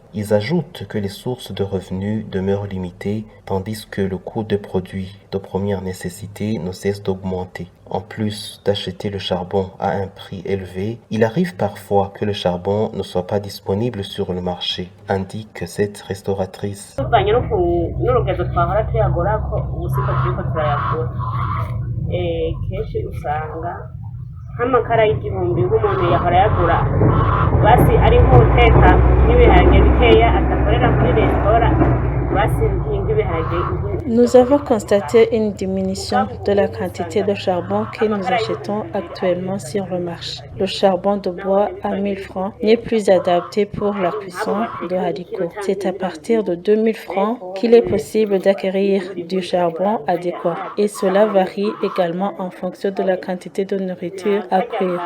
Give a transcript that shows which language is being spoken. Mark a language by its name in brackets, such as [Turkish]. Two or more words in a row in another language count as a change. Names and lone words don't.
[French] Ils ajoutent que les sources de revenus demeurent limitées, tandis que le coût des produits de première nécessité ne cesse d'augmenter. En plus d'acheter le charbon à un prix élevé, il arrive parfois que le charbon ne soit pas disponible sur le marché, indique cette restauratrice. [Rundi] Kenshi usanga nk'amakara y'igihumbi nk'umuntu yahora yagura basi ari nk'uteka n'ibiharage bikeya adakorera muri resitora basi nk'ibyo [French] Nous avons constaté une diminution de la quantité de charbon que nous achetons actuellement sur le marché. Le charbon de bois à 1000 francs n'est plus adapté pour la cuisson de haricots. C'est à partir de 2000 francs qu'il est possible d'acquérir du charbon adéquat et cela varie également en fonction de la quantité de nourriture à cuire.